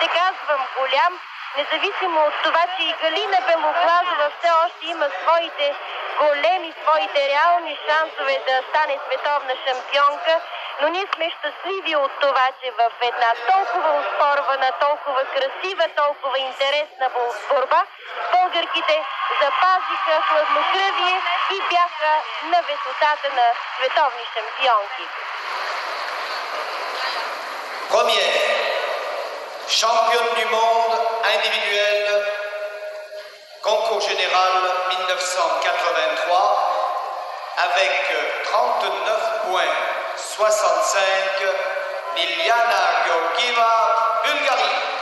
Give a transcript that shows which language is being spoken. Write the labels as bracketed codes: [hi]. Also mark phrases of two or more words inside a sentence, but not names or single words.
[bg] Казвам голям, независимо от това, че и Галина Белоглазова все още има своите реални шансове да стане световна шампионка. Но ние сме щастливи от това, че в една толкова оспорвана, толкова красива, толкова интересна борба, българките запазиха хладнокръвие и бяха на висотата на световни шампионки. [fr] Première, championne du monde individuelle, concours général 1983, avec 39 points. 65, Dilyana Georgieva, Bulgarie.